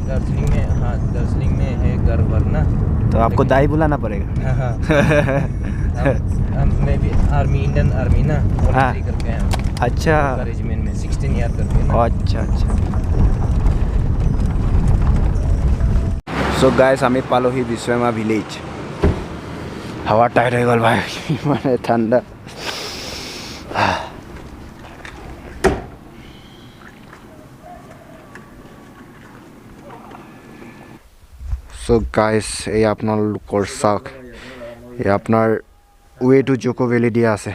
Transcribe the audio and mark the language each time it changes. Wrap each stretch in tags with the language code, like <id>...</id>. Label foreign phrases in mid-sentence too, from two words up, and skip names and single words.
<hi>दार्जिलिंग में, हाँ दार्जिलिंग में है घर वर ना। तो आपको दाई बुलाना पड़ेगा। हाँ मैं भी आर्मी, इंडियन आर्मी ना, वॉलंटरी करके आया हूँ। अच्छा, रेजिमेंट में 16 ईयर करके ना। अच्छा अच्छा।</hi> <en>so guys</en> <as>আমি পালোহি বিশ্বমা ভিলেজ। হাওয়া টাইট হয়ে গ'ল ভাই, মানে ঠাণ্ডা।</as> <en>so guys</en> <as>এই আপোনালোকৰ চাওক, এই আপোনাৰ</as> <en>way to Dzukou valley</en> <as>দিয়া আছে।</as>